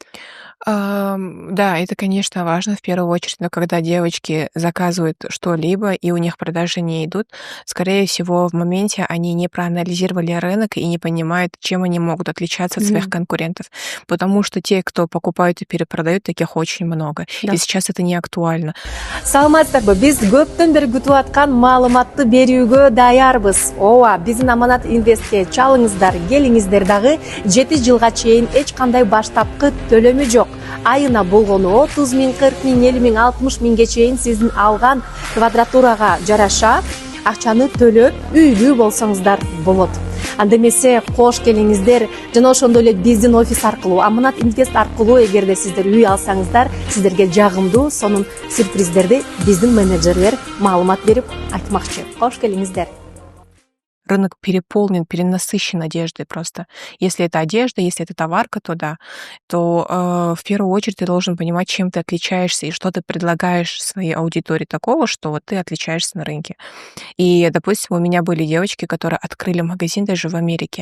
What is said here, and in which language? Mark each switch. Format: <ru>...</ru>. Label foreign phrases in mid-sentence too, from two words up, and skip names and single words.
<ru>Да, это, конечно, важно в первую очередь, но когда девочки заказывают что-либо, и у них продажи не идут, скорее всего, в моменте они не проанализировали рынок и не понимают, чем они могут отличаться от своих Мгм. конкурентов. Потому что те, кто покупают и перепродают, таких очень много. И Да. сейчас это не актуально.</ru> <ky>Саламатсыздарбы, биз көптөн бери күтүп аткан маалыматты берүүгө даярбыз. Ооба, биздин Аманат Инвестке чалыңыздар, келиңиздер, дагы 7 жылга чейин эч кандай баштапкы төлөмү жок. Айына болгону 30 миң, 40 миң, 50 миң, 60 миңге чейин сиздин алган квадратурага жараша акчаны төлөп үйлүү болсоңуздар болот. Анда эмесе кош келиңиздер жана ошондой эле биздин офис аркылуу, Аманат Инвест аркылуу эгерде сиздер үй алсаңыздар, сиздерге жагымдуу сонун сюрприздерди биздин менеджерлер маалымат берип айтмакчы. Кош келиңиздер.</ky> <ru>Рынок переполнен, перенасыщен одеждой просто. Если это одежда, если это товарка, то да. То в первую очередь ты должен понимать, чем ты отличаешься и что ты предлагаешь своей аудитории такого, что вот ты отличаешься на рынке. И, допустим, у меня были девочки, которые открыли магазин даже в Америке.</ru>